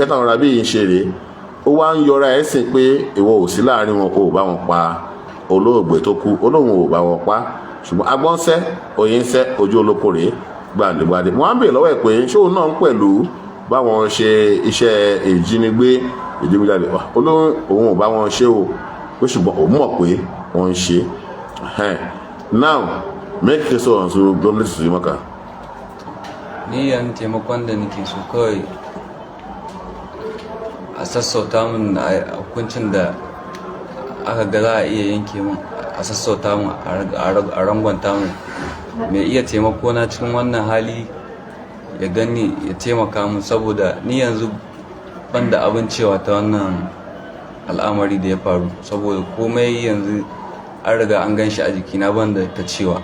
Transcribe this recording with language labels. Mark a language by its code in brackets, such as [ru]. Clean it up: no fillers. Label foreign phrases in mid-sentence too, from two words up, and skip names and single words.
[yo] táwọn ará bíi ń ṣe rèé ó wá ń yọra ẹ̀ sìn pé ìwọ ò sí láàrin wọn kó o bá wọn pa olóògbé tó kú olóhùn ò bá wọn pa ṣùgbọ́n agbọ́nsẹ́ òyìnsẹ́ ojú olóko rèé gbàdégbàdé wọn á bèèrè lọ́wọ́ ẹ̀ pé ṣóun náà ń pẹ̀lú báwọn ṣe iṣẹ́ ìjínigbé ìdígunjalè olóhùn òun ò bá wọn ṣe o pé ṣùgbọ́n òun mọ̀ pé wọ́n ń ṣe now [ha] me kake so yanzu gwamnati su yi maka? Ni yan taimakon da nake so kawai a sassauta min hukuncin da aka ga za a iya yanke min, a sassauta min a rangwanta min. Mai iya taimako na cikin wannan hali ya gani ya taimaka min, saboda ni yanzu ban da abin cewa ta wannan al'amari da ya faru, saboda komai yanzu an riga an gan shi a jikina, ban da ta cewa.